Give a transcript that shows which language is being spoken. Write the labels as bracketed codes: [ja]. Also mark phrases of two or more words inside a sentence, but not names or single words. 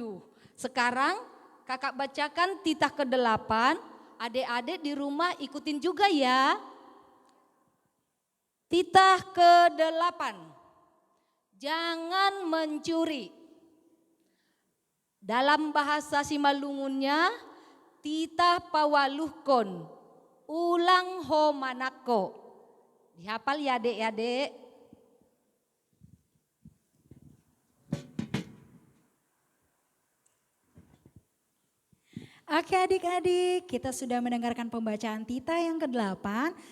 [id] Sekarang kakak bacakan titah ke-8. Adik-adik di rumah ikutin juga ya. Titah ke-8. Jangan mencuri. Dalam bahasa Simalungunnya, [bts] titah pawaluhkon, ulang ho manako. [id] Dihafal ya adik-adik. Oke adik-adik, kita sudah mendengarkan pembacaan titah yang ke-8.